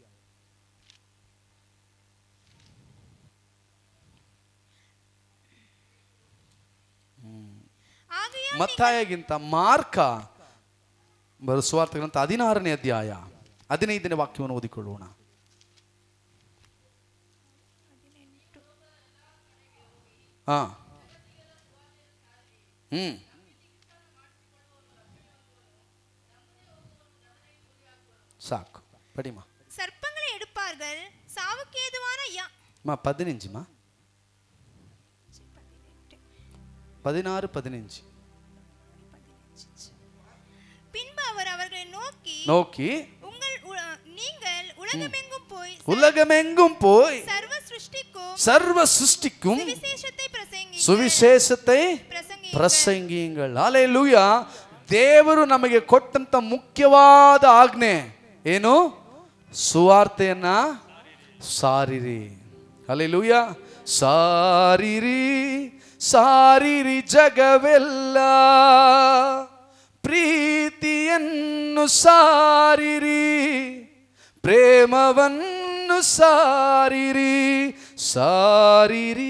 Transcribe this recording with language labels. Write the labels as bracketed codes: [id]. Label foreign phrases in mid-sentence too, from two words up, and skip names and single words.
[kn] ಮತ್ತಾಯಗಿಂತ ಮಾರ್ಕ ಬರೆದ ಸುವಾರ್ತೆ ಗ್ರಂಥ 16ನೇ ಅಧ್ಯಾಯ 15ನೇ ವಾಕ್ಯವನ್ನು ಓದಿಕೊಳ್ಳೋಣ. சாக்கு படிமா. [ta] சர்ப்பங்களை எடுப்பார்கள், சாவுக்கு ஏதுவான 15 16 15. பின்பு அவர் அவர்களை நோக்கி நீங்கள் உலகமெங்கும் போய் சர்வ சிருஷ்டிக்கும் சுவிசேஷத்தை பிரசங்கியுங்கள். ஹல்லேலூயா. [kn] ದೇವರು ನಮಗೆ ಕೊಟ್ಟಂತ ಮುಖ್ಯವಾದ ಆಜ್ಞೆ ಏನು? ಸುವಾರ್ತೆಯನ್ನ ಸಾರಿರಿ. ಹಲ್ಲೆಲೂಯಾ. ಸಾರಿರಿ ಸಾರಿರಿ ಜಗವೆಲ್ಲ, ಪ್ರೀತಿಯನ್ನು ಸಾರಿರಿ, ಪ್ರೇಮವನ್ನು ಸಾರಿರಿ, ಸಾರಿರಿ.